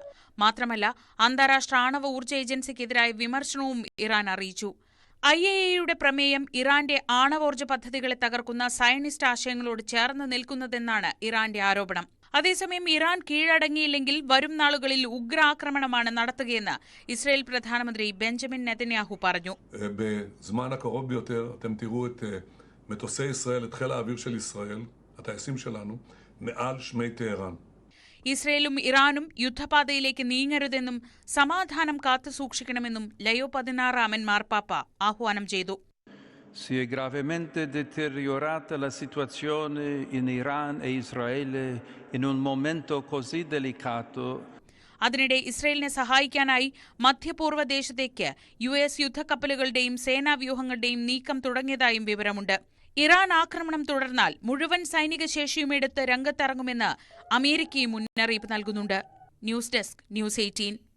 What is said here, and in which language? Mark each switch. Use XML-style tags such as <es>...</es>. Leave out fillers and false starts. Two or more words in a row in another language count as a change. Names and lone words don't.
<ml>മാത്രമല്ല, അന്താരാഷ്ട്ര ആണവ ഊർജ്ജ ഏജൻസിക്കെതിരായ വിമർശനവും ഇറാൻ അറിയിച്ചു. IAEA-യുടെ പ്രമേയം ഇറാന്റെ ആണവോർജ്ജ പദ്ധതികളെ തകർക്കുന്ന സയനിസ്റ്റ് ആശയങ്ങളോട് ചേർന്ന് നിൽക്കുന്നതെന്നാണ് ഇറാന്റെ ആരോപണം. അതേസമയം ഇറാൻ കീഴടങ്ങിയില്ലെങ്കിൽ വരും നാളുകളിൽ ഉഗ്രാക്രമണമാണ് നടത്തുകയെന്ന് ഇസ്രയേൽ പ്രധാനമന്ത്രി ബെഞ്ചമിൻ നെതന്യാഹു പറഞ്ഞു.</ml> <he>בזמן הקרוב ביותר אתם תראו את מטוסי ישראל, את חיל האוויר של ישראל, הטייסים שלנו, מעל שמי טהרן.</he> <ml>ഇസ്രയേലും ഇറാനും യുദ്ധപാതയിലേക്ക് നീങ്ങരുതെന്നും സമാധാനം കാത്തുസൂക്ഷിക്കണമെന്നും ലയോ 16 മാർപ്പാപ്പ ആഹ്വാനം ചെയ്തു.</ml> <it>Si è gravemente deteriorata la situazione in Iran e Israele in un momento così delicato.</it> <ml>അതിനിടെ ഇസ്രയേലിനെ സഹായിക്കാനായി മധ്യപൂർവ്വ ദേശത്തേക്ക് US യുദ്ധക്കപ്പലുകളുടെയും സേനാവ്യൂഹങ്ങളുടെയും നീക്കം തുടങ്ങിയതായും വിവരമുണ്ട്. ഇറാൻ ആക്രമണം തുടർന്നാൽ മുഴുവൻ സൈനിക ശേഷിയും എടുത്ത് രംഗത്തിറങ്ങുമെന്ന് അമേരിക്കയും മുന്നറിയിപ്പ് നൽകുന്നുണ്ട്.</ml> <en>News Desk,</en> <ml>ന്യൂസ് 18.</ml>